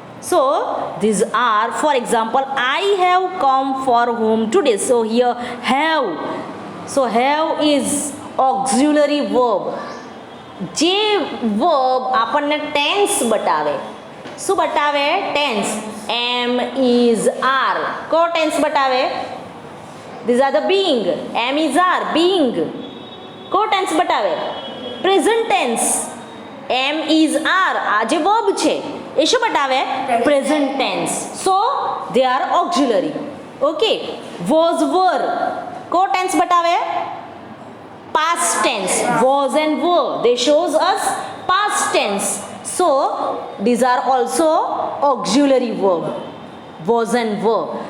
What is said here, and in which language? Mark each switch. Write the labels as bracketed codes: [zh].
[en] So these are, for example, I have come for home today. So here have, so have is auxiliary verb. [gu] જે verb આપણને tense બતાવે. શું બતાવે? tense. [en] am, is, are. [gu] કયો tense બતાવે? [en] these are the being. am, is, are, being. [gu] કયો tense બતાવે? [en] present tense. [gu] am, is, are આ જે verb છે એ શું બતાવે? [en] present tense. so they are auxiliary. okay, was, were [gu] को टेंस बतावे? [en] past tense. was and were, they shows us past tense, so these are also auxiliary verb. was and were.